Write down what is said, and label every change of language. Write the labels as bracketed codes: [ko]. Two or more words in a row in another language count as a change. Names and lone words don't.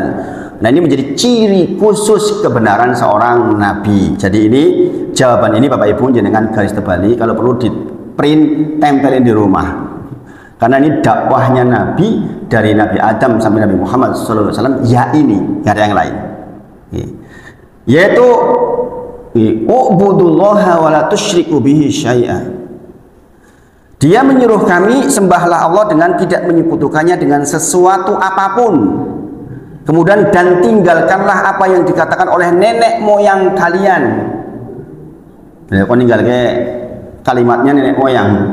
[id] Nah ini menjadi ciri khusus kebenaran seorang nabi. Jadi ini jawaban ini Bapak Ibu jangan garis tebali, kalau perlu di print tempelin di rumah. Karena ini dakwahnya nabi dari Nabi Adam sampai Nabi Muhammad SAW. Ya ini, nggak ada yang lain. [ar] Yaitu اعبدوا الله ولا تشركوا به شيئا. [id] Dia menyuruh kami sembahlah Allah dengan tidak menyekutukannya dengan sesuatu apapun. Kemudian dan tinggalkanlah apa yang dikatakan oleh nenek moyang kalian. Kau tinggal ke kalimatnya nenek moyang.